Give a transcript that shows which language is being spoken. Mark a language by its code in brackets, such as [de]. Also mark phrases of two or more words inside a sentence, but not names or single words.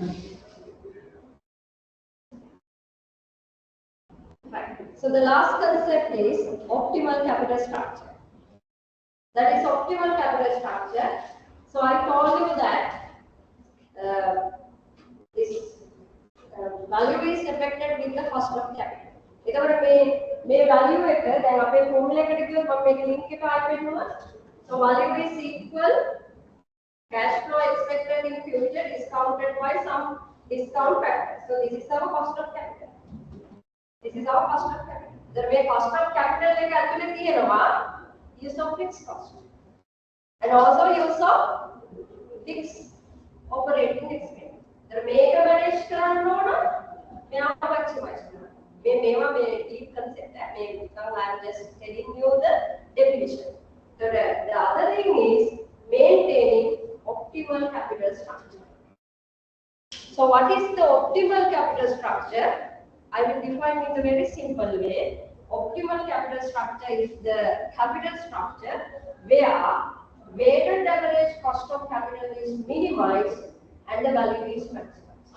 [en] Right. So the last concept is optimal capital structure. That is optimal capital structure. So I told you that this value is affected with the cost of capital. [si] එතකොට මේ value එක දැන් අපේ formula එකට ගියොත් මම මේක link එක ආයෙ පෙන්නනවා. [en] So value is equal cash flow expected in future discounted by some discount factor. So this is our cost of capital. This is our cost of capital. The way cost of capital [si] එක ඇතුලේ තියෙනවා [en] use of fixed cost and also use of fixed operating expense. [si] The මේක manage කරන්න ඕන මෙයා maximize කරන්න. මේවා මේ [en] deep concept [si] එක මේ [en] I'm just telling you the definition. So the other thing is maintaining optimal capital structure. So what is the optimal capital structure? I will define it in a very simple way. Optimal capital structure is the capital structure where weighted average cost of capital is minimized and the value is maximized.